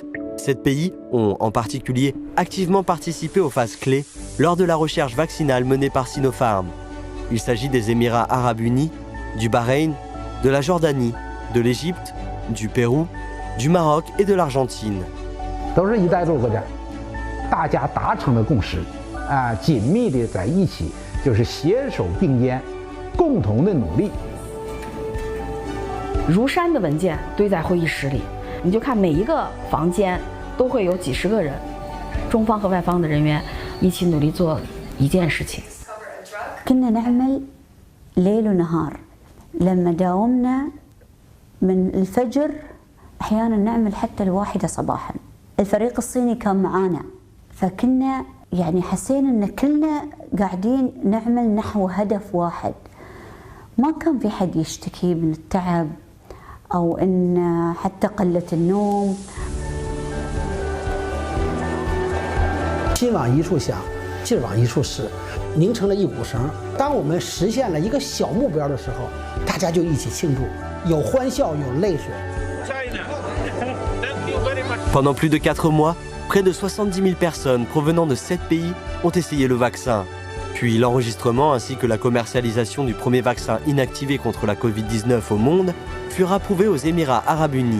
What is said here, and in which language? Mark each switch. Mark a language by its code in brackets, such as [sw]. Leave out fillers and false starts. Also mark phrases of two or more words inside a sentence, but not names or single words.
[fr] Ces pays ont, en particulier, activement participé aux phases clés lors de la recherche vaccinale menée par Sinopharm. Il s'agit des Émirats arabes unis, du Bahreïn, de la Jordanie, de l'Égypte, du Pérou, du Maroc et de l'Argentine. [zh] 都是一带一路国家，大家达成了共识，紧密的在一起，就是携手并肩，共同的努力。如山的文件堆在会议室里，你就看每一个房间都会有几十个人，中方和外方的人员一起努力做一件事情。 [ar] كنا نعمل ليل ونهار لما داومنا من الفجر أحيانا نعمل حتى 1 صباحا. الفريق الصيني كان معانا فكنا يعني حسينا ان كلنا قاعدين نعمل نحو هدف واحد. ما كان في حد يشتكي من التعب أو ان حتى قلة النوم. [zh] 心往一处想，劲往一处使，拧成了一股绳。当我们实现了一个小目标的时候，大家就一起庆祝，有欢笑，有泪水。 [fr] Pendant plus de 4 mois, près de 70 000 personnes provenant de 7 pays ont essayé le vaccin. Puis l'enregistrement ainsi que la commercialisation du premier vaccin inactivé contre la Covid-19 au monde furent approuvés aux Émirats arabes unis.